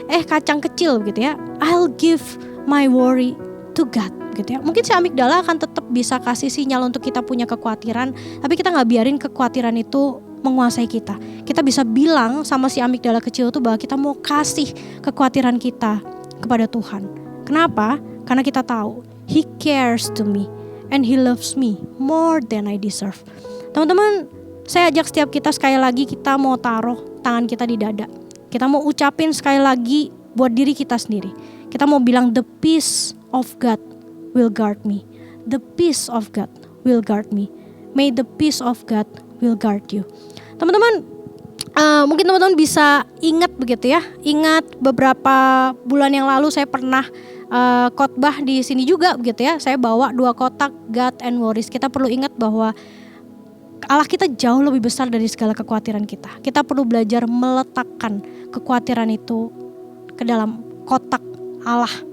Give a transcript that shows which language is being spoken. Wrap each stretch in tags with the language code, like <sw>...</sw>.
<id>Kacang kecil begitu ya,</id> <en>I'll give my worry to God</en> <id>gitu ya. Mungkin si amigdala akan tetap bisa kasih sinyal untuk kita punya kekhawatiran, tapi kita gak biarin kekhawatiran itu menguasai kita. Kita bisa bilang sama si amigdala kecil itu bahwa kita mau kasih kekhawatiran kita kepada Tuhan. Kenapa? Karena kita tahu</id> <en>He cares to me and He loves me more than I deserve.</en> <id>Teman-teman, saya ajak setiap kita sekali lagi kita mau taruh tangan kita di dada. Kita mau ucapin sekali lagi buat diri kita sendiri. Kita mau bilang</id> <en>the peace of God will guard me. The peace of God will guard me. May the peace of God will guard you.</en> <id>Teman-teman, mungkin teman-teman bisa ingat begitu ya. Ingat beberapa bulan yang lalu saya pernah khotbah di sini juga begitu ya. Saya bawa 2 kotak</id> <en>God and worries.</en> <id>Kita perlu ingat bahwa Allah kita jauh lebih besar dari segala kekhawatiran kita. Kita perlu belajar meletakkan kekhawatiran itu ke dalam kotak Allah.</id>